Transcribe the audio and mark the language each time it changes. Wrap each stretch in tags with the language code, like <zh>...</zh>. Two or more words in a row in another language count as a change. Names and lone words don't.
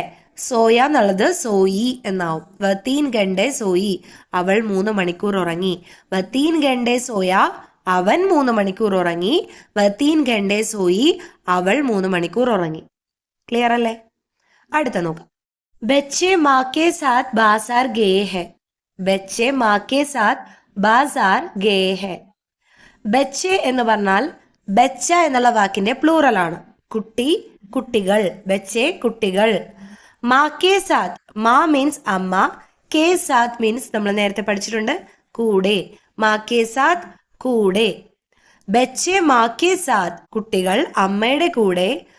<ml>സോയ എന്നുള്ളത് സോയി എന്നാവും.</ml> <hi>वह तीन घंटे सोई,</hi> <ml>അവൾ 3 മണിക്കൂർ ഉറങ്ങി.</ml> <hi>वह तीन घंटे सोया,</hi> <ml>അവൻ 3 മണിക്കൂർ ഉറങ്ങി.</ml> <hi>वह तीन घंटे सोई,</hi> <ml>അവൾ 3 മണിക്കൂർ ഉറങ്ങി. ക്ലിയർ അല്ലേ? അടുത്ത നോക്കാം.</ml> <hi>ബच्चे माँ के साथ बाजार गए हैं. ബच्चे माँ के साथ बाजार गए हैं.</hi> <ml>ബच्चे എന്ന് പറഞ്ഞാൽ ബച്ച എന്നുള്ള വാക്കിന്റെ പ്ലൂറൽ ആണ്. കുട്ടി, കുട്ടികൾ. ബच्चे കുട്ടികൾ.</ml> <hi>माँ के साथ,</hi> <ml>മാ മീൻസ് അമ്മ,</ml> <hi>के साथ</hi> <ml>മീൻസ് നമ്മൾ നേരത്തെ പഠിച്ചിട്ടുണ്ട് കൂടെ.</ml> <hi>माँ के साथ</hi> <ml>കൂടെ.</ml> <hi>बच्चे माँ के साथ</hi> <ml>കുട്ടികൾ അമ്മയുടെ കൂടെ.</ml>